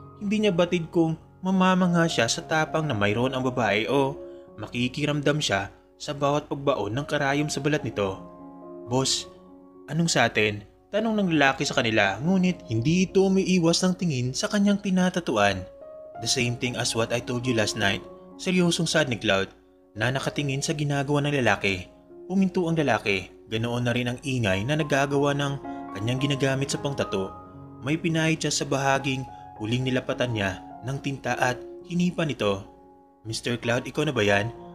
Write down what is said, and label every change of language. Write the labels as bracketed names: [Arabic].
[Filipino] Hindi niya batid kung mamamangha siya sa tapang na mayroon ang babae o makikiramdam siya sa bawat pagbaon ng karayom sa balat nito. Boss, anong sa atin? Tanong ng lalaki sa kanila ngunit hindi ito umiiwas ng tingin sa kanyang tinatatuan. [English] The same thing as what I told you last night. [Filipino] Seryosong sad ni Cloud na nakatingin sa ginagawa ng lalaki. Puminto ang lalaki, ganoon na rin ang ingay na nagagawa ng kanyang ginagamit sa pangtato. May pinahid siya sa bahaging huling nilapatan niya ng tinta at hinipan ito. Mr. Cloud, ikaw na ba yan?